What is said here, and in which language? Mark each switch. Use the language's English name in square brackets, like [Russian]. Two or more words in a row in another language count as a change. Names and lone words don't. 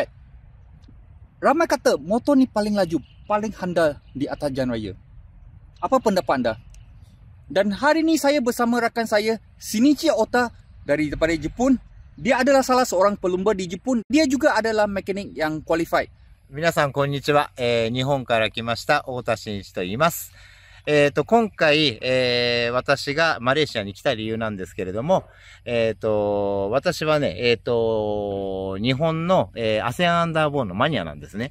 [Malay] Ramai kata motor ni paling laju, paling handal di atas jalan raya. Apa pendapat anda? Dan hari ni saya bersama rakan saya Shinichi Ota daripada Jepun. Dia adalah salah seorang pelumba di Jepun. Dia juga adalah mekanik yang qualified. [Japanese] 皆さんこんにちは。日本から来ました太田真一と言います。今回、私がマレーシアに来た理由なんですけれども、私はね、日本の、ASEAN アンダーボーンのマニアなんですね。